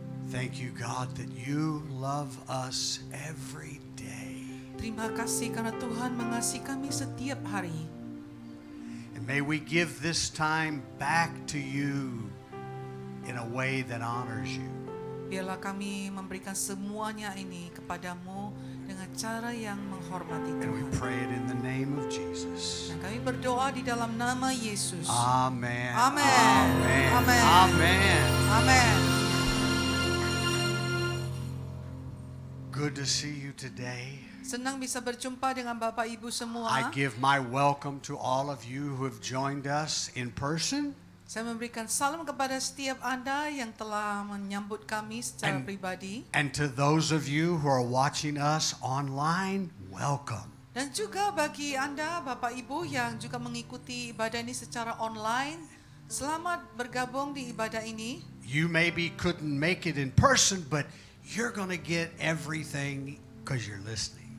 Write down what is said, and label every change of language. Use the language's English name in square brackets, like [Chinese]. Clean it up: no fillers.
[English] Thank you, God, that you love us every day. [Indonesian] Terima kasih karena Tuhan mengasihi kami setiap hari. [English] And may we give this time back to you in a way that honors you. [Indonesian] Biarlah kami memberikan semuanya ini kepadamu dengan cara yang menghormati [English] And we [Indonesian] Tuhan. [English] pray it in the name of Jesus. [Indonesian] Dan kami berdoa di dalam nama Yesus. [English] Amen. Amen. Amen. Amen. Amen. [Indonesian] Amin. [English] Good to see you today. [Indonesian] Senang bisa berjumpa dengan Bapak Ibu semua. [English] I give my welcome to all of you who have joined us in person. [Indonesian] Saya memberikan salam kepada setiap Anda yang telah menyambut kami secara [English] And- [Indonesian] pribadi. [English] And to those of you who are watching us online, welcome. [Indonesian] Dan juga bagi Anda, Bapak Ibu yang juga mengikuti ibadah ini secara online, selamat bergabung di ibadah ini. [English] You maybe couldn't make it in person, but you're going to get everything because you're listening.